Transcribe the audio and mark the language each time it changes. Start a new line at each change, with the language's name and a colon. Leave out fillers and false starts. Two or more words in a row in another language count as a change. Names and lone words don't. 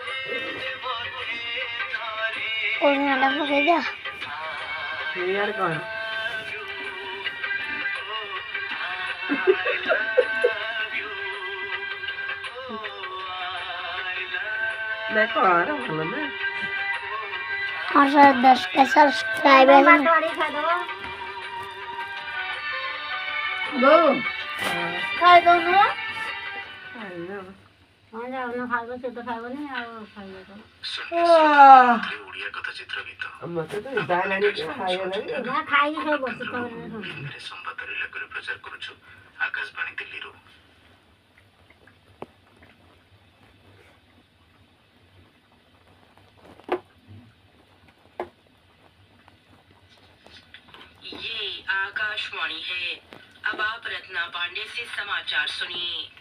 Odia: କୋଡ଼ିଆଟା ପକେଇଦିଅ ଇଆଡ଼େ କଣ ନା କର ଭଲ ନା
Hindi: और 10 सब्सक्राइबर
Odia: ବୋଉ ଖାଇଦଉନୁ ଓଡ଼ିଆ କଥା ଚିତ୍ର ଗୀତ ମତେ ତ ଇଚ୍ଛା ହେଲାଣି ଖାଇଗଲାଣି ସମ୍ବାଦରେ ଲେଖରେ ପ୍ରଚାର କରୁଛୁ ଆକାଶବାଣୀ ଦିଲ୍ଲୀରୁ
Hindi: ये आकाशवाणी है। अब आप रत्ना पांडे से समाचार सुनिए।